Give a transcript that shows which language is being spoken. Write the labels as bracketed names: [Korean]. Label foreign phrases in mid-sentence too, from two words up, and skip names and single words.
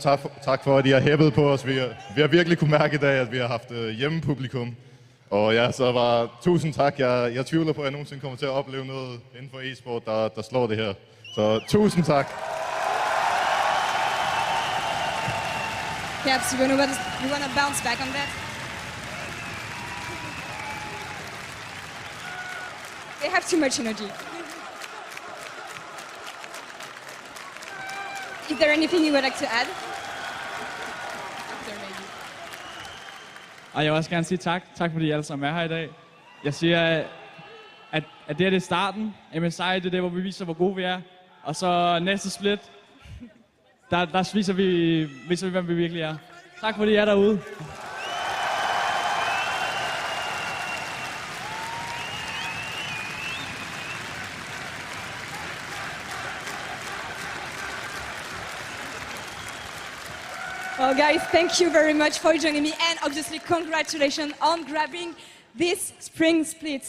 [Danish] Tak for, at I har hæppet på os. Vi har virkelig kunne mærke i dag, at vi har haft hjemmepublikum. Og ja, så bare tusind tak. Jeg tvivler på, at jeg nogensinde kommer til at opleve noget inden for e-sport, der slår det her. Så tusind tak. [English] Caps, you want to bounce back on that? They have too much energy. Is there anything you would like to add? After maybe. [Danish] Og jeg vil også gerne sige tak. Tak fordi I alle sammen er her i dag. Jeg siger, at det er starten. MSI, det er det, hvor vi viser, hvor gode vi er. Og så næste split, der viser vi, hvem vi virkelig er. Tak fordi I er derude. [English] Well, guys, thank you very much for joining me, and obviously congratulations on grabbing this spring split.